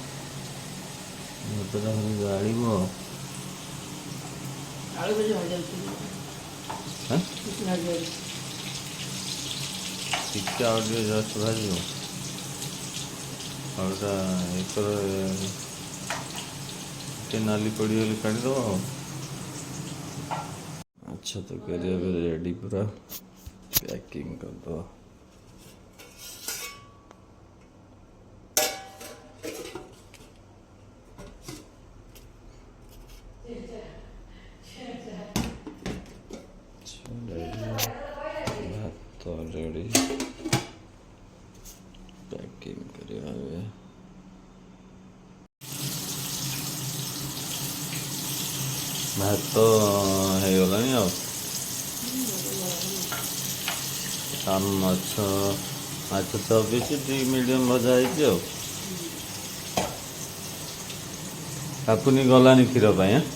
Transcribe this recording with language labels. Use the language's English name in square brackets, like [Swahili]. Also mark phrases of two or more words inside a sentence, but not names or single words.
[Odia] ଭାତଟା ଖାଲି ଗାଳିବ। ଟିକେ ଆଉ ଟିକେ ଜଷ୍ଟ ଭାଜିବ। ଆଉଟା ଏକର ଟିକେ ନାଲି ପଡ଼ିଗଲେ କାଢ଼ିଦେବ ଆଉ। [Hindi] अच्छा तो करिए फिर रेडी पूरा पैकिंग कर दो। भात ऑलरेडी पैकिंग करिए हुए। [Odia] ଭାତ ତ ହେଇଗଲାଣି ଆଉ। ମାଛ 6 ପିସ୍ ଟିକେ ମିଡ଼ିୟମ୍ ଭଜା ହେଇଛି ଆଉ। କାପୁନି ଗଲାନି କ୍ଷୀର ପାଇଁ।